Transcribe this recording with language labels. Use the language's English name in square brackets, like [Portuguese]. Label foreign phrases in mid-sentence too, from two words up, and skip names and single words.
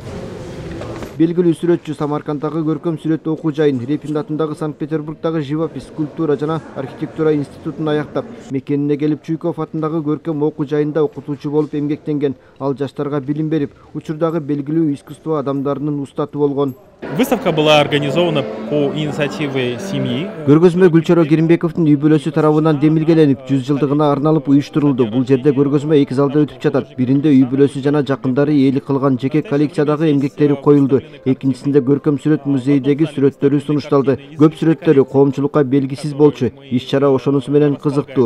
[Kyrgyz] Белгилүү сүрөтчү Самаркандагы көркөм сүрөт окуу жайын, Репин атындагы Санкт-Петербургдагы живопись, скульптура жана архитектура институтун аяктап, мекенине келип Чуйков атындагы көркөм окуу жайында окутуучу болуп эмгектенген. Ал жаштарга билим берип, учурдагы белгилүү искусство адамдарынын устаты болгон. [Russian] Выставка была организована по инициативе семьи. [Kyrgyz] Көргөзмө Гүлчароо Керимбековдун үй бүлөсү тарабынан демилгеленип, 100 жылдыгына арналып уюштурулду. Бул жерде көргөзмө 2 залда өтүп жатат. Биринде үй бүлөсү жана жакындары ээлик кылган жеке коллекциядагы эмгектери коюлду. Экинчисинде көркөм сүрөт музейдеги сүрөттөрү сунушталды. Көп сүрөттөрү коомчулукка белгисиз болчу. Иш-чара ошонусу менен кызыктуу.